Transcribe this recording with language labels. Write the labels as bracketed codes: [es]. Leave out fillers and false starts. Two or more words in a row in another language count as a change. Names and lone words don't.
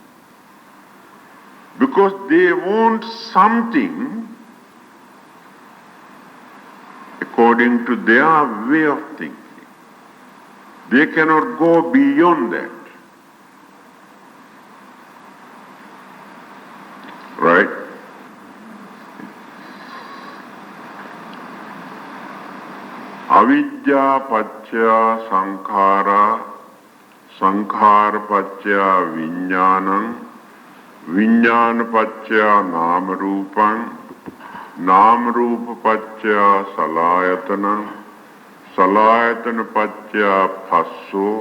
[en] Because they want something according to their way of thinking. They cannot go beyond that. Right? [pi] Avidya paccaya sankhara, sankhara paccaya vijnanam, vijnana paccaya nama rupam, nama rupa paccaya salayatanam, salayatana paccaya phasso,